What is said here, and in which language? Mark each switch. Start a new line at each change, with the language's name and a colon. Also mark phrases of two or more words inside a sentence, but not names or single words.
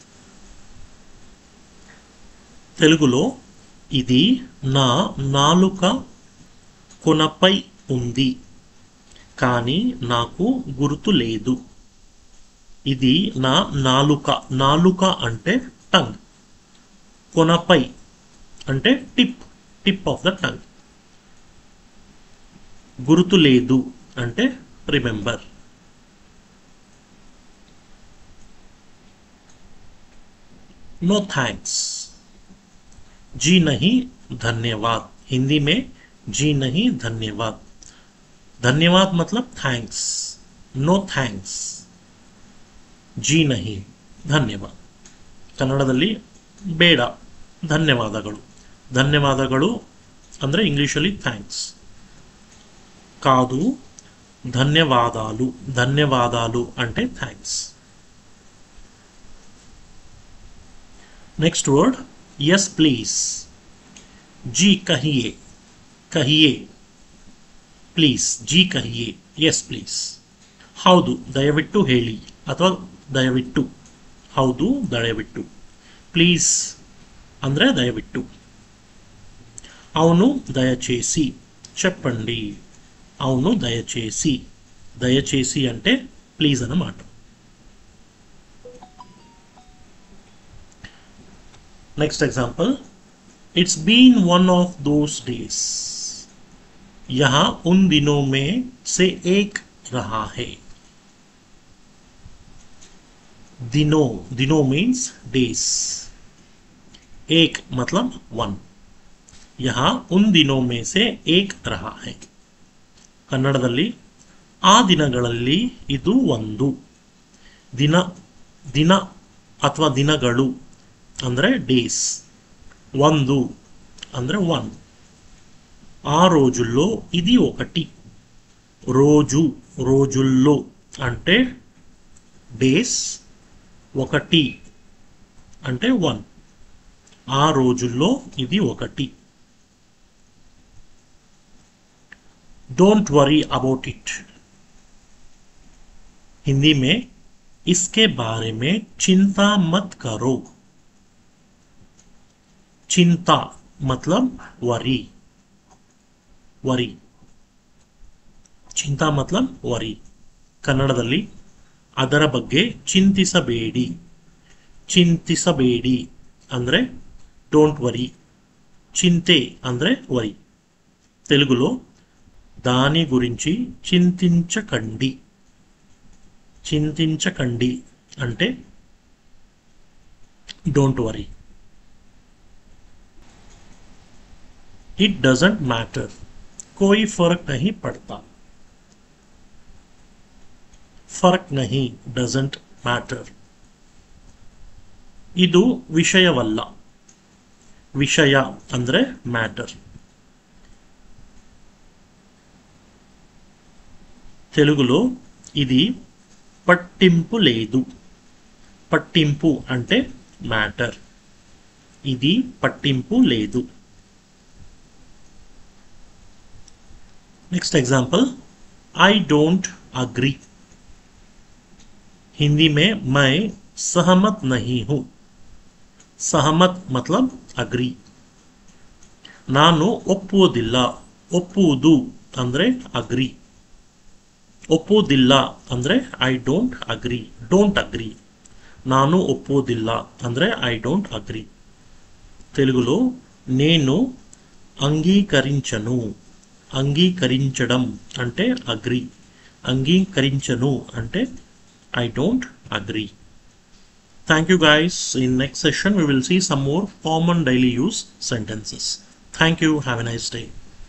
Telugu: తెలుగులో ఇది నా నాలుక కొనపై ఉంది కానీ నాకు గుర్తు లేదు. ఇది నా నాలుక, నాలుక అంటే టంగ్. కొనపై అంటే టిప్,
English: tip of the tongue.
Telugu: గుర్తు లేదు అంటే రిమెంబర్.
English: no thanks,
Hindi: जी नहीं धन्यवाद. हिंदी में जी नहीं धन्यवाद. धन्यवाद मतलब थैंक्स.
English: no thanks,
Hindi: जी नहीं धन्यवाद.
Kannada: ಕನ್ನಡದಲ್ಲಿ ಬೇಡ, ಧನ್ಯವಾದಗಳು. ಧನ್ಯವಾದಗಳು ಅಂದರೆ ಇಂಗ್ಲೀಷಲ್ಲಿ ಥ್ಯಾಂಕ್ಸ್.
Telugu: కాదు, ధన్యవాదాలు. ధన్యవాదాలు అంటే థ్యాంక్స్.
English: next word yes please.
Hindi: जी कहिए, कहिए. प्लीज, जी कहिए,
English: yes please.
Kannada: ಹೌದು, ದಯವಿಟ್ಟು ಹೇಳಿ ಅಥವಾ ದಯವಿಟ್ಟು. ಹೌದು, ದಯವಿಟ್ಟು. ಪ್ಲೀಸ್ ಅಂದರೆ ದಯವಿಟ್ಟು.
Telugu: అవును, దయచేసి. చెప్పండి. అవును, దయచేసి. దయచేసి అంటే ప్లీజ్ అన్నమాట.
English: next example, it's been one of those days.
Hindi: यहाँ उन दिनों में से एक रहा है. दिनों, दिनों
English: means days.
Hindi: एक मतलब वन. यहाँ उन दिनों में से एक रहा है.
Kannada: ಕನ್ನಡದಲ್ಲಿ ಆ ದಿನಗಳಲ್ಲಿ ಇದು ಒಂದು. ದಿನ, ದಿನ ಅಥವಾ ದಿನಗಳು ಅಂದರೆ ಡೇಸ್. ಒಂದು ಅಂದರೆ వన్.
Telugu: ఆ రోజుల్లో ఇది ఒకటి. రోజు, రోజుల్లో అంటే డేస్. ఒకటి అంటే వన్. ఆ రోజుల్లో ఇది ఒకటి.
English: don't worry about it.
Hindi: हिंदी में इसके बारे में चिंता मत करो. चिंता मतलब वरी. वरी, चिंता मतलब वरी.
Kannada: ಕನ್ನಡದಲ್ಲಿ ಅದರ ಬಗ್ಗೆ ಚಿಂತಿಸಬೇಡಿ. ಚಿಂತಿಸಬೇಡಿ ಅಂದರೆ
English: don't worry.
Telugu: చింతే ಅಂದರೆ వరి. తెలుగులో దాని గురించి చింతించకండి. చింతించకండి అంటే
English: don't worry. it doesn't matter.
Hindi: कोई फर्क नहीं पड़ता. फर्क नहीं,
English: doesn't matter.
Kannada: ಇದು ವಿಷಯವಲ್ಲ. ವಿಷಯ ಅಂದರೆ ಮ್ಯಾಟರ್.
Telugu: తెలుగులో ఇది పట్టింపు లేదు. పట్టింపు అంటే మ్యాటర్. ఇది పట్టింపు లేదు.
English: next example, I don't agree.
Hindi: हिंदी में मैं सहमत नहीं हूं. सहमत मतलब अग्री.
Kannada: ನಾನು ಒಪ್ಪುವುದಿಲ್ಲ. ಒಪ್ಪುವುದು ಅಂದರೆ ಅಗ್ರಿ. ಒಪ್ಪುವುದಿಲ್ಲ ಅಂದರೆ
English: I don't agree. don't agree.
Kannada: ನಾನು ಒಪ್ಪುವುದಿಲ್ಲ ಅಂದರೆ
English: I don't agree.
Telugu: తెలుగులో నేను అంగీకరించను. అంగీకరించడం అంటే అగ్రి. అంగీకరించను అంటే
English: I don't agree. Thank you guys. In next session we will see some more common daily use sentences. Thank you. Have a nice day.